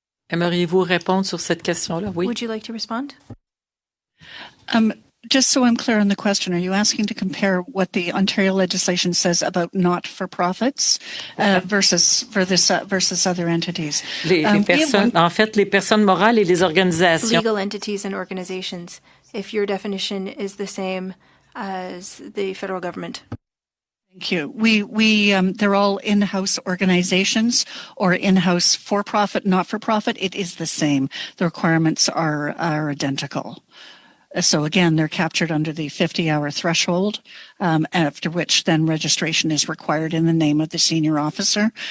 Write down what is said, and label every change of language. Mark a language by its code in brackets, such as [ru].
[fr] Aimeriez-vous répondre sur cette question-là? Oui. [en] Would you like to respond? Just so I'm clear on the question, are you asking to compare what the Ontario legislation says about not-for-profits versus other entities? [fr] En fait, les personnes morales et les organisations. [en] Legal entities and organizations, if your definition is the same as the federal government. Thank you. They're all in-house organizations or in-house for-profit, not-for-profit. It is the same. The requirements are identical. So again, they're captured under the 50-hour threshold, after which then registration is required in the name of the senior officer.